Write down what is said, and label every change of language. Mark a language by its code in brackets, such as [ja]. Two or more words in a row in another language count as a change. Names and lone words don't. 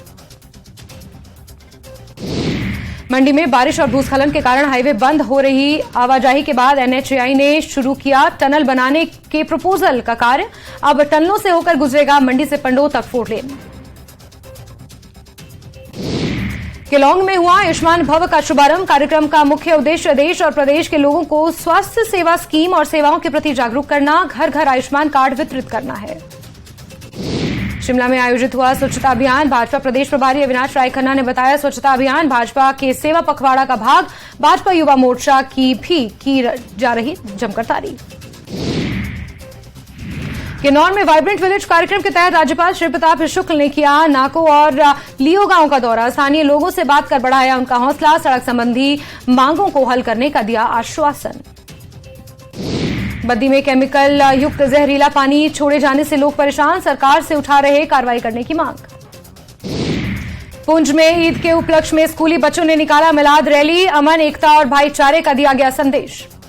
[hi] मंडी में बारिश और भूस्खलन के कारण हाई वे बंद हो रही आवाजाही के बाद एन एच ए आई ने शुरू किया टनल बनाने के प्रपोज़ल का कार्य अब टनलों से हो कर गुज़रेगा मंडी से पंडो तक 4 लेन केलांग में हुआ आयुष्मान भव का शुभारंभ कार्य का मुख्य उद्देश्य देश और प्रदेश के लोगों को स्वास्थ्य सेवा स्कीम और सेवाओं के प्रति जागरूक करना घर घर आयुष्मान कार्ड वितरित करना है शिमला में आयोजित हुआ स्वच्छता अभियान भाजपा प्रदेश प्रभारी अविनाश राय खन्ना ने बताया स्वच्छता अभियान भाजपा के सेवा पखवाड़ा का भाग भाजपा युवा मोर्चा की भी की जा रही जम कर तारीफ़ किन्नौर में वाइब्रेंट विलेज कार्य के तहत राज्यपाल श्री प्रताप शुक्ल ने किया नाको और लियो गाँव का दौरा स्थानीय लोगों से बात कर बढ़ाया उन का हौसला सड़क संबंधी मांगों को हल करने का दिया आश्वासन बद्दी में केमिकल युक्त ज़हरीला पानी छोड़े जाने से लोग परेशान सरकार से उठा रहे कार्रवाई करने की मांग पुंछ में ईद के उपलक्ष में स्कूली बच्चों ने निकाला मिलाद रैली अमन एकता और भाई चारे का दिया गया संदेश